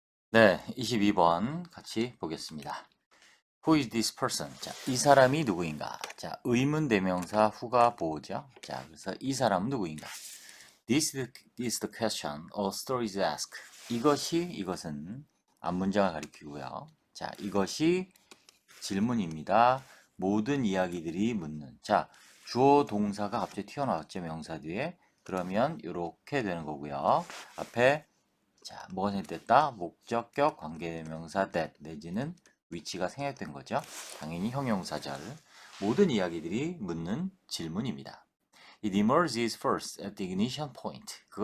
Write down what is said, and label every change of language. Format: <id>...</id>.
<ko>네, 22번 같이 보겠습니다.</ko> <en>Who is this person?</en> <ko>자, 이 사람이 누구인가? 자, 의문 대명사 후가 보호죠. 자, 그래서 이 사람은 누구인가?</ko> <en>This is the question all stories ask.</en> <ko>이것은 앞문장을 가리키고요. 자, 이것이 질문입니다. 모든 이야기들이 묻는. 자, 주어 동사가 갑자기 튀어나왔죠. 명사 뒤에. 그러면 이렇게 되는 거고요. 앞에 자, 뭐가 생략됐다? 목적격 관계대명사 that 내지는 위치가 생략된 거죠. 당연히 형용사절. 모든 이야기들이 묻는 질문입니다.</ko> <en>It emerges first at the ignition point.</en>